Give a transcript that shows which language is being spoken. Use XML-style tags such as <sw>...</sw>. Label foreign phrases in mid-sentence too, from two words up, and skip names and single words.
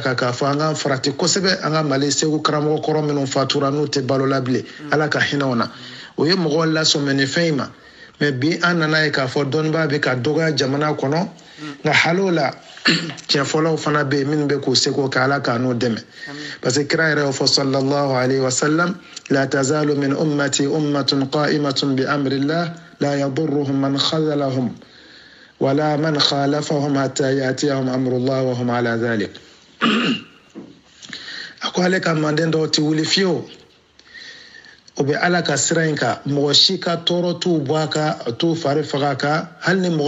<bm>kan k'a fɔ an ka farati kosɛbɛ an ka mali segu karamɔgɔ kɔrɔ minnu fatura n'u tɛ balo la bilen ala ka hinɛw na o ye mɔgɔw lasɔmɛ nin fɛn in ma mɛ bi an nana ye k'a fɔ dɔnnibaa bɛ ka dɔgɔya jamana kɔnɔ nka haliw la tiɲɛ fɔlɔw fana bɛ yen minnu bɛ k'u seko kɛ ala k'a n'u dɛmɛ</bm> <fr>parce que</fr> <bm>kira yɛrɛ y'o fɔ</bm> <ar>صلى الله عليه وسلم لا تزال من أمتي أمة قائمة بأمر الله لا يضرهم من خذلهم ولا من خالفهم حتى يأتيهم أمر الله وهم على ذلك</ar> <bm>a ko ale ka manden dɔw tɛ wuli fiyewu o bɛ ala ka sira in kan mɔgɔ si ka tɔɔrɔ t'u bɔ a kan t'u fari faga a kan hali ni mɔgɔ</bm>